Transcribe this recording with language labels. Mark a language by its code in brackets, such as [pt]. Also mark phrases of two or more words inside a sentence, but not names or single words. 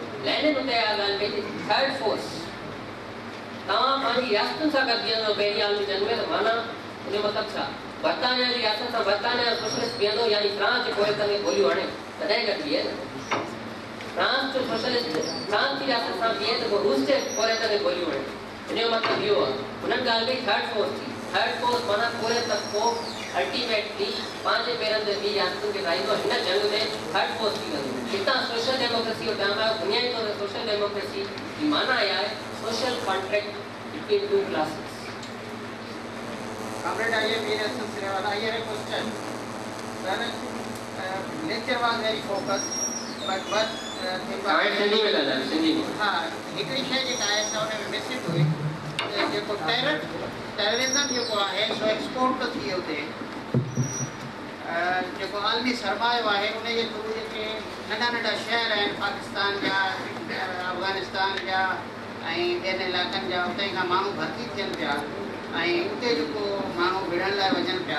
[sd] लैंडन उते इहा ॻाल्हि कई थी [en] third force [sd] तव्हां पंहिंजी रियासतुनि सां गॾु बीहंदो पहिरीं आलमी जंग में, त माना उन जो मतिलबु छा? बर्तानिया जी रियासत सां बर्तानिया सोशलिस्ट बीहंदो, यानी फ्रांस जे पोइ तंग गोलियूं हणे तॾहिं गॾु बीहे न। फ्रांस जो सोशलिस्ट फ्रांस जी रियासत सां बीहे त पोइ रूस जे पोइ तंग गोलियूं हणे। इन जो मतिलबु इहो आहे हुननि ॻाल्हि कई [en] third force [sd] थी। [en] third force [sd] माना पूरे तबको अल्टीमेटली पंहिंजे पेरनि ते ॿी रियासतुनि खे ठाहींदो। हिन जंग में [en] third force [sd] थी वेंदो। हितां [en] social democracy [sd] जो टर्म आहे। बुनियादी तौर ते [en] social democracy [sd] जी माना इहा आहे [en] social contract between two classes. Comrade, I am here as I have a question. Sir, lecture was very focused, but what thing was... [sd] सिंधी में ॻाल्हायो, सिंधी में। हाँ, हिकिड़ी शइ जेका आहे त हुन में मिसिंग हुई जेको टेररिज़म जेको आहे सो एक्सपोर्ट थो थिए उते, जेको आलमी सरमायो आहे उन जे थ्रू जेके नंढा नंढा शहर आहिनि पाकिस्तान जा, अफ़गानिस्तान जा ऐं ॿियनि इलाइक़नि जा, उते खां माण्हू भर्ती थियनि पिया ऐं उते जेको माण्हू विढ़ण लाइ वञनि पिया।